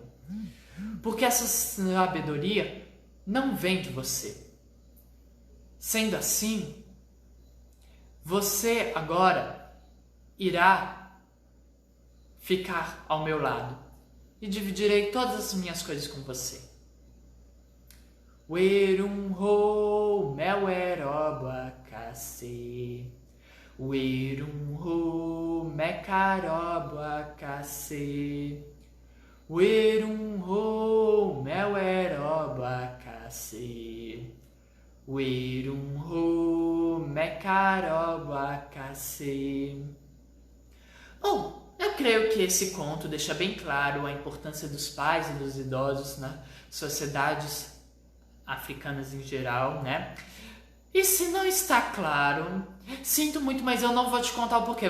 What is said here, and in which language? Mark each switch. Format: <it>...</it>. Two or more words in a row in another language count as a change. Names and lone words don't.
<pt>Porque essa sabedoria não vem de você. Sendo assim, você agora irá ficar ao meu lado e dividirei todas as minhas coisas com você. Werum ho, mel erobacacê. Werum ho, mecarobacacê. Werum ho, mel erobacacê. Werum ho, mecarobacacê. Bom, eu creio que esse conto deixa bem claro a importância dos pais e dos idosos nas sociedades africanas em geral, né? E se não está claro, sinto muito, mas eu não vou te contar o porquê.</pt>